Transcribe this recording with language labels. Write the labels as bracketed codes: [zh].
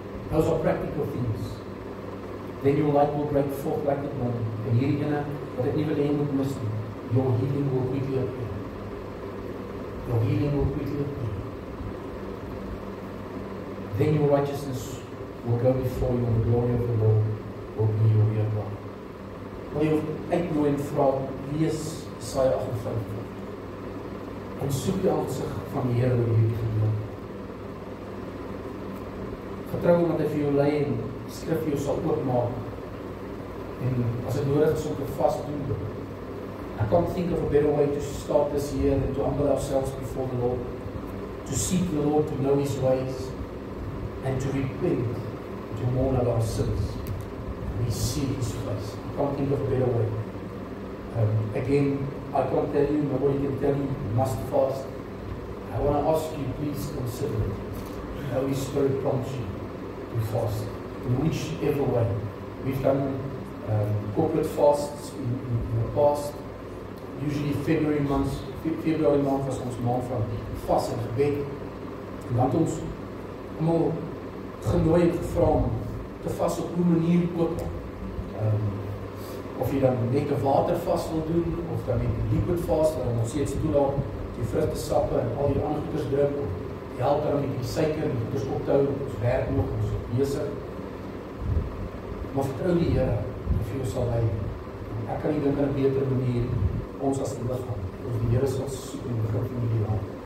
[en] Those are practical things. Then your light will break forth like the dawn. [af] En hierdie ene wat ek nie wil hê moet mis nie. [en] Your healing will quickly appear. Your healing will quickly appear. Then your righteousness will go before you, and the glory of the Lord will be your rear guard. [af] Wil jy uitnooi en vra, lees Jesaja 58 en soek die aansig van die Here oor hierdie gedeelte. Vertrou hom dat hy vir jou lei en skrif vir jou sal oopmaak. En as dit nodig is om te vas doen. [en] I can't think of a better way to start this year than to humble ourselves before the Lord, to seek the Lord, to know His ways, and to repent, to mourn of our sins. We see His face. I can't think of a better way. Again, I can't tell you, nobody can tell you, you must fast. I want to ask you, please consider it. The Holy Spirit prompts you to fast, in whichever way. We've done corporate fasts in the past. Usually February month was [af] ons maand van vas en gebed. En dan het ons allemaal genooi en gevra om te vas op hoe manier ook. Of jy dan net 'n watervas wil doen, of dan net 'n liquid fast, waar ons steeds toelaat die vrugtesappe en al die ander goeders drink, die help dan met die suiker en die goeders op te hou, ons werk nog, ons is besig. Maar vertrou die Here, of jy sal lei. Ek kan nie dink aan 'n beter manier, ons as die liggaam, ons die Here sal soek in die begin van die jaar.